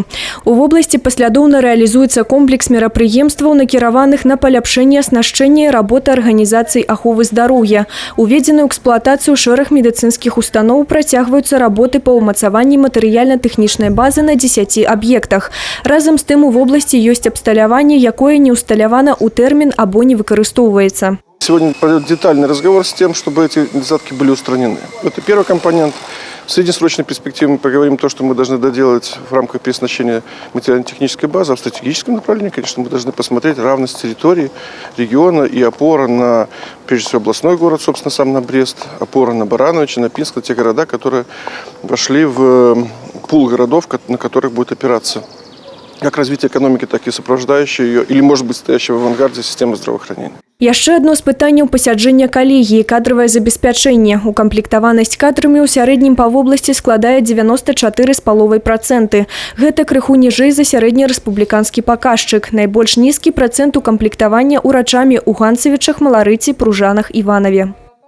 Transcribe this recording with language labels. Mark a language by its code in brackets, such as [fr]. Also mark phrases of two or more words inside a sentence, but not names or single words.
[be] У вобласці паслядоўна рэалізуецца комплекс мерапрыемстваў, накіраваных на паляпшэнне аснашчэння і работы арганізацый аховы здароўя. Уведзены ў эксплуатацыю шэраг медыцынскіх устаноў, працягваюцца работы па ўмацаванні матэрыяльна-тэхнічнай базы на 10 аб'ектах. Разам з тым у вобласці ёсць абсталяванне, якое не усталявана ў тэрмін або не выкарыстоўваецца. [ru] Сегодня пойдет детальный разговор с тем, чтобы эти недостатки были устранены. Это первый компонент. В среднесрочной перспективе мы поговорим то, что мы должны доделать в рамках переоснащения материально-технической базы. А в стратегическом направлении, конечно, мы должны посмотреть равность территории, региона и опора на, прежде всего, областной город, собственно, сам на Брест, опора на Барановичи, на Пинск, на те города, которые вошли в пул городов, на которых будет опираться как развитие экономики, так и сопровождающая ее, или, может быть, стоящая в авангарде системы здравоохранения. [be] Яшчэ адно з пытанняў пасяджэння калегіі – кадравае забеспячэнне. Укамплектаванасць кадрамі ў сярэднім па вобласці складае 94,5%. Гэта крыху ніжэй за сярэднерэспубліканскі паказчык. Найбольш нізкі працэнт укамплектавання ўрачамі ў Ганцавічах, Маларыці, Пружанах, Іванаве.